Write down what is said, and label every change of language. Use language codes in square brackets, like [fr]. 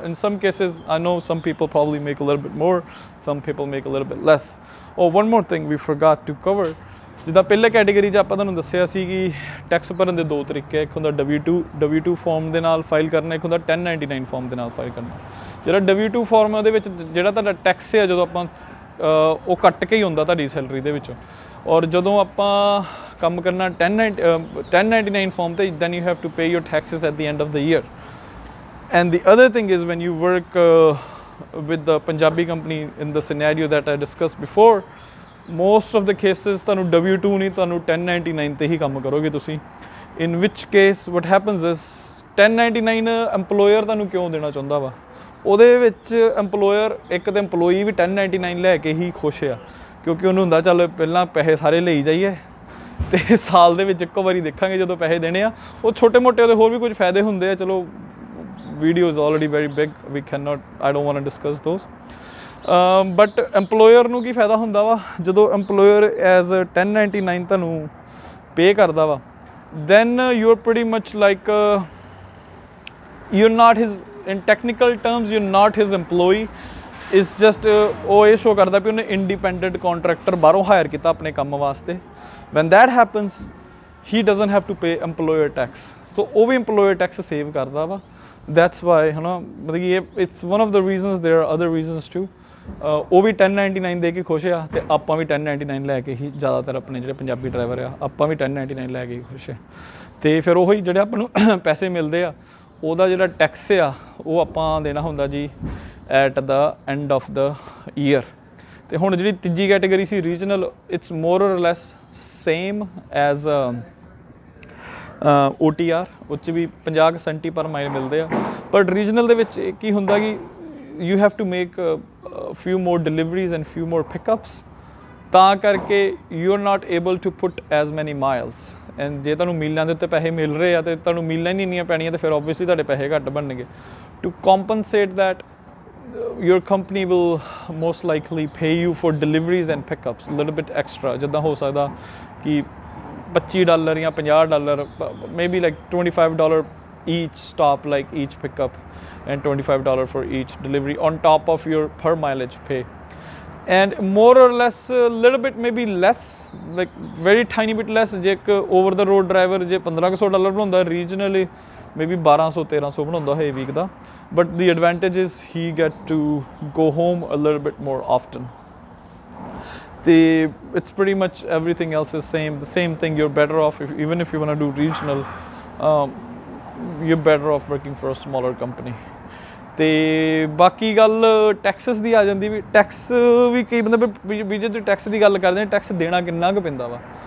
[en] in some cases I know some people probably make a little bit more, some people make a little bit less। oh one more thing we forgot to cover, [pa] ਜਿੱਦਾਂ ਪਹਿਲੇ category 'ਚ ਆਪਾਂ ਤੁਹਾਨੂੰ ਦੱਸਿਆ ਸੀ ਕਿ tax ਭਰਨ ਦੇ 2 ਤਰੀਕੇ, ਇੱਕ ਹੁੰਦਾ W2 ਫਾਰਮ ਦੇ ਨਾਲ ਫਾਈਲ ਕਰਨਾ, ਇੱਕ ਹੁੰਦਾ 1099 ਫਾਰਮ ਦੇ ਨਾਲ ਫਾਈਲ ਕਰਨਾ। ਜਿਹੜਾ W2 ਫਾਰਮ ਹੈ ਉਹਦੇ ਵਿੱਚ ਜਿਹੜਾ ਤੁਹਾਡਾ ਟੈਕਸ ਹੈ ਜਦੋਂ ਆਪਾਂ ਉਹ ਕੱਟ ਕੇ ਹੀ ਹੁੰਦਾ ਤੁਹਾਡੀ ਸੈਲਰੀ ਦੇ ਵਿੱਚੋਂ। ਔਰ ਜਦੋਂ ਆਪਾਂ ਕੰਮ ਕਰਨਾ 1099 ਫਾਰਮ 'ਤੇ, [en] then you have to pay your taxes at the end of the year। and the other thing is when you work with the Punjabi company in the scenario that I discussed before, most of the cases [pa] ਤੁਹਾਨੂੰ W2 ਨਹੀਂ, ਤੁਹਾਨੂੰ 1099 'ਤੇ ਹੀ ਕੰਮ ਕਰੋਗੇ ਤੁਸੀਂ। [en] in which case what happens is [pa] 1099 employer ਤੁਹਾਨੂੰ ਕਿਉਂ ਦੇਣਾ ਚਾਹੁੰਦਾ ਵਾ, ਉਹਦੇ ਵਿੱਚ employer ਇੱਕ ਤਾਂ employee ਵੀ 1099 ਲੈ ਕੇ ਹੀ ਖੁਸ਼ ਆ, ਕਿਉਂਕਿ ਉਹਨੂੰ ਹੁੰਦਾ ਚੱਲ ਪਹਿਲਾਂ ਪੈਸੇ ਸਾਰੇ ਲਈ ਜਾਈਏ ਅਤੇ ਸਾਲ ਦੇ ਵਿੱਚ ਇੱਕੋ ਵਾਰੀ ਦੇਖਾਂਗੇ ਜਦੋਂ ਪੈਸੇ ਦੇਣੇ ਆ। ਉਹ ਛੋਟੇ ਮੋਟੇ ਉਹਦੇ ਹੋਰ ਵੀ ਕੁਝ ਫਾਇਦੇ ਹੁੰਦੇ ਆ, ਚਲੋ [en] video is already very big, I don't want to discuss those। [pa] But employer ਨੂੰ ਕੀ ਫਾਇਦਾ ਹੁੰਦਾ ਵਾ, ਜਦੋਂ [en] employer as a 1099 [pa] ਤੁਹਾਨੂੰ ਪੇ ਕਰਦਾ ਵਾ, [en] then you're pretty much like you're not his, in technical terms you're not his employee। it's just [pa] ਉਹ ਇਹ ਸ਼ੋ ਕਰਦਾ ਵੀ ਉਹਨੇ ਇੰਡੀਪੈਂਡੈਂਟ ਕੰਟਰੈਕਟਰ ਬਾਹਰੋਂ ਹਾਇਰ ਕੀਤਾ ਆਪਣੇ ਕੰਮ ਵਾਸਤੇ। [en] when that happens he doesn't have to pay employer tax, so [pa] ਉਹ ਵੀ [en] employer tax [pa] ਸੇਵ ਕਰਦਾ ਵਾ। [en] that's why [pa] ਹੈ ਨਾ, ਮਤਲਬ ਕਿ ਇਹ [en] it's one of the reasons, there are other reasons too, [pa] ਉਹ ਵੀ 1099 ਦੇ ਕੇ ਖੁਸ਼ ਆ ਤੇ ਆਪਾਂ ਵੀ 1099 ਲੈ ਕੇ ਹੀ ਜ਼ਿਆਦਾਤਰ ਆਪਣੇ ਜਿਹੜੇ ਪੰਜਾਬੀ ਡਰਾਈਵਰ ਆ ਆਪਾਂ ਵੀ 1099 ਲੈ ਕੇ ਹੀ ਖੁਸ਼ ਆ। ਤੇ ਫਿਰ ਉਹੀ ਜਿਹੜੇ ਆਪਾਂ ਨੂੰ ਪੈਸੇ ਮਿਲਦੇ ਆ ਉਹਦਾ ਜਿਹੜਾ ਟੈਕਸ ਆ ਉਹ ਆਪਾਂ ਦੇਣਾ ਹੁੰਦਾ ਜੀ [en] At the end of the year. [pa] ਤੇ ਹੁਣ ਜਿਹੜੀ ਤੀਜੀ ਕੈਟੇਗਰੀ ਸੀ ਰੀਜਨਲ, [en] it's more or less same as OTR, [pa] ਉਹ 'ਚ ਵੀ 50 ਸੈਂਟੀ ਪਰ ਮਾਈਲ ਮਿਲਦੇ ਆ। [en] but [pa] ਰੀਜਨਲ ਦੇ ਵਿੱਚ ਕੀ ਹੁੰਦਾ ਕਿ [en] you have to make few more deliveries and few more pickups, [pa] ਤਾਂ ਕਰਕੇ [en] You are not able to put as many miles. [pa] ਐਂਡ ਜੇ ਤੁਹਾਨੂੰ ਮੀਲਾਂ ਦੇ ਉੱਤੇ ਪੈਸੇ ਮਿਲ ਰਹੇ ਆ ਤੇ ਤੁਹਾਨੂੰ ਮੀਲਾਂ ਹੀ ਨਹੀਂ ਇੰਨੀਆਂ ਪੈਣੀਆਂ ਤੇ ਫਿਰ ਓਬਵੀਅਸਲੀ ਤੁਹਾਡੇ ਪੈਸੇ ਘੱਟ ਬਣਨਗੇ। [en] to compensate that your company will most likely pay you for deliveries and pickups a little bit extra, [pa] ਜਿੱਦਾਂ ਹੋ ਸਕਦਾ ਕਿ $25 ਜਾਂ $50, [en] maybe like $25 each stop, like each pickup, and $25 for each delivery on top of your per mileage pay. And more or less a little bit maybe less, like very tiny bit less, [pa] ਜੇ ਇੱਕ [en] over the road driver [pa] ਜੇ $1500 ਬਣਾਉਂਦਾ, [en] regionally maybe [pa] 1200-1300 ਬਣਾਉਂਦਾ ਹੈ week ਦਾ। [en] but the advantage is he get to go home a little bit more often. It's pretty much everything else is the same thing. You're better off even if you want to do regional, you're better off working for a smaller company. [pa] ਤੇ ਬਾਕੀ ਗੱਲ Texas ਦੀ ਆ ਜਾਂਦੀ ਵੀ tax ਵੀ ਕਈ ਬੰਦੇ ਵੀ ਜੇ ਤੁਸੀਂ tax ਦੀ ਗੱਲ ਕਰਦੇ ਨੇ ਟੈਕਸ ਦੇਣਾ ਕਿੰਨਾ ਕੁ ਪੈਂਦਾ ਵਾ।